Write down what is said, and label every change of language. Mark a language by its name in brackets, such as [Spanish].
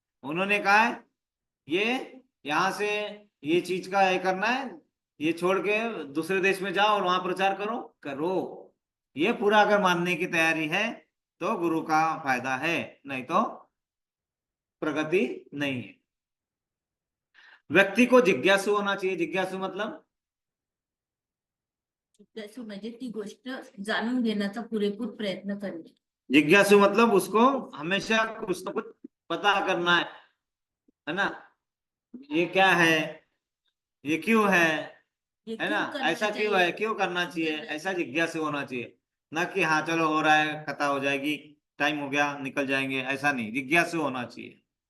[Hindi] उन्होंने कहा है ये यहां से ये चीज का ये करना है, ये छोड़ के दूसरे देश में जाओ और वहां प्रचार करो। ये पूरा अगर मानने की तैयारी है तो गुरु का फायदा है, नहीं तो प्रगति नहीं है। व्यक्ति को जिज्ञासु होना चाहिए। जिज्ञासु मतलब [Marathi] जिज्ञासू म्हणजे ती गोष्ट जाणून घेण्याचा पुरेपूर प्रयत्न करणे। [Hindi] जिज्ञासु मतलब उसको हमेशा कुछ ना कुछ पता करना है ना, ये क्या है, ये क्यों ये है ना, क्यों करना ऐसा क्यों चाहिए? है, क्यों करना चाहिए, ऐसा जिज्ञासु होना चाहिए। ना कि हाँ चलो हो रहा है, कथा हो जाएगी, टाइम हो गया निकल जाएंगे, ऐसा नहीं, जिज्ञासु होना चाहिए।